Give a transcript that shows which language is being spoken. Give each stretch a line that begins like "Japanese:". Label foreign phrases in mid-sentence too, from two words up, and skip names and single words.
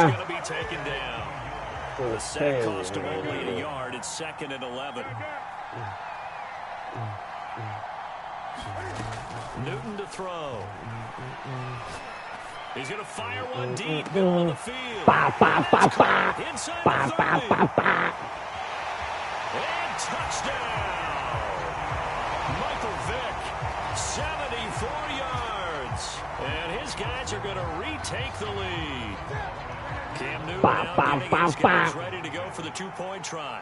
English: He's going to be taken down. The sack cost him only a yard. It's 2nd and 11. Newton to throw. He's going to fire one deep, middle of the field. Ba, ba, ba, ba. Inside Ba, the ba, 30. ba, ba. And touchdown! Michael Vick, 74 yards. And his guys are going to retake the lead. Cam Newton now getting his guys ready to go for the 2-point try.